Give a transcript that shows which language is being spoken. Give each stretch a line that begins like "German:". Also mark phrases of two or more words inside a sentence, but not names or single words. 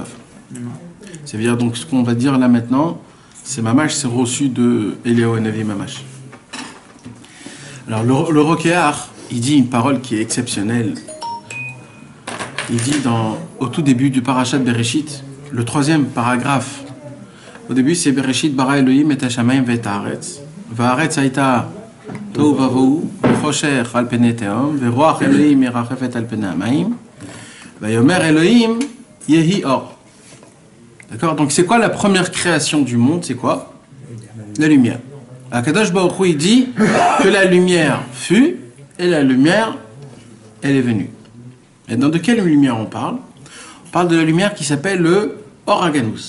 French: C'est-à-dire, donc, ce qu'on va dire là maintenant, c'est Mamash, c'est reçu de Eliyahu Navi Mamash. Alors, le Rokéar, il dit une parole qui est exceptionnelle. Il dit au tout début du parashat Bereshit, le troisième paragraphe, au début c'est
Hebrew: בראשית ברא אלהים את השמים ואת הארץ. והארץ היתה תהו ובהו וחשך על פני תהום ורוח אלהים מרחפת על פני המים ויאמר אלהים יהי אור.
French: D'accord? Donc c'est quoi la première création du monde? C'est quoi? La lumière. Akadosh Baruch Hu, il dit que la lumière fut et la lumière, elle est venue. Maintenant, de quelle lumière on parle? On parle de la lumière qui s'appelle le
Hebrew: אור הגנוז.